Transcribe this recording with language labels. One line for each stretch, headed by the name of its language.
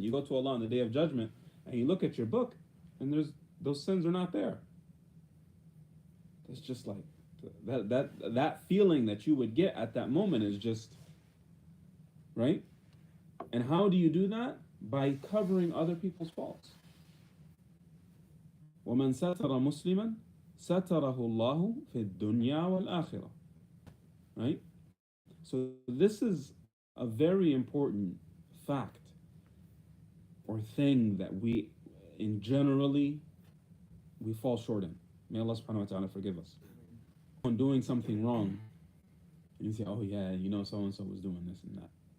English: You go to Allah on the Day of Judgment and you look at your book and those sins are not there. It's just like that feeling that you would get at that moment is just, right? And how do you do that? By covering other people's faults.
Arabic: وَمَنْ سَتَرَ مُسْلِمًا سَتَرَهُ اللَّهُ فِي الدُّنْيَا وَالْآخِرَةِ.
English: Right? So this is a very important fact or thing that we fall short in. May Allah subhanahu wa ta'ala forgive us. On doing something wrong, and you say, oh yeah, you know, so and so was doing this and that.